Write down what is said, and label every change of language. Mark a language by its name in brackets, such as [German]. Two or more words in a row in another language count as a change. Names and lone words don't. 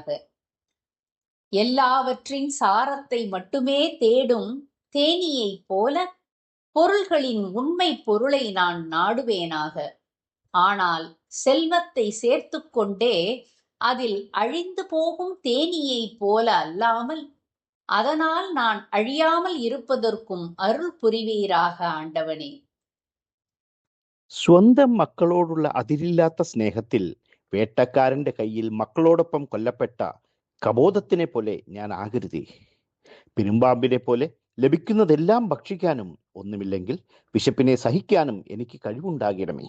[Tamil] எல்லாவற்றின் சாரத்தை மட்டுமே தேடும் தேனீயைப் போல பொருள்களின் உண்மை பொருளை நான் நாடுவேனாக. ஆனால் செல்வத்தை சேர்த்து கொண்டே அதில் அழிந்து போகும் தேனீயைப் போல அல்லாமல் அதனால் நான் அழியாமல் இருப்பதற்கும் அருள் புரிவீராக ആണ്ടവനേ. [Malayalam] സ്വന്തം മക്കളോടുള്ള അതിരില്ലാത്ത സ്നേഹത്തിൽ വേട്ടക്കാരന്റെ കയ്യിൽ മക്കളോടൊപ്പം കൊല്ലപ്പെട്ട കബോധത്തിനെ പോലെ ഞാൻ ആകരുതേ. പെരുമ്പാമ്പിനെ പോലെ ലഭിക്കുന്നതെല്ലാം ഭക്ഷിക്കാനും ഒന്നുമില്ലെങ്കിൽ വിശപ്പിനെ സഹിക്കാനും എനിക്ക് കഴിവുണ്ടാകണമേ.